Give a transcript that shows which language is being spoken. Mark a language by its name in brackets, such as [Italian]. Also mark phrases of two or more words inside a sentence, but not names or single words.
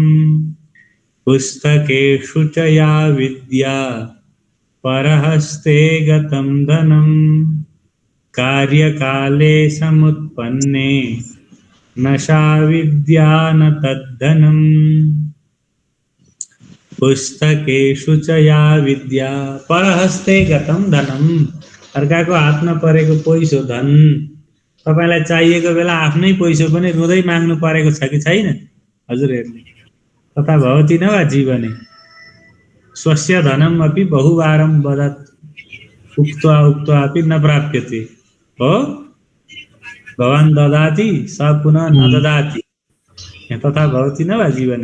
[Sanskrit] पुस्तकेषु च या विद्या परहस्ते गतं धनं कार्यकाले समुत्पन्ने न सा विद्या न तद्धनम्। पुस्तकेषु च या विद्या परहस्ते गतं धनम्। [Nepali] अर्काको हातमा परेको पैसो धन तपाईलाई चाहिएको बेला आफ्नै पैसो पनि रुँदै माग्नु परेको छ कि छैन? [Sanskrit] हजुरहरूले तथा भवति न वा जीवने स्वस्य धनम् अपि बहुवारं वदत् उक्त्वा उक्त्वापि न प्राप्यते हो। भवान् ददाति स पुनः न ददाति तथा भवति न वा जीवने।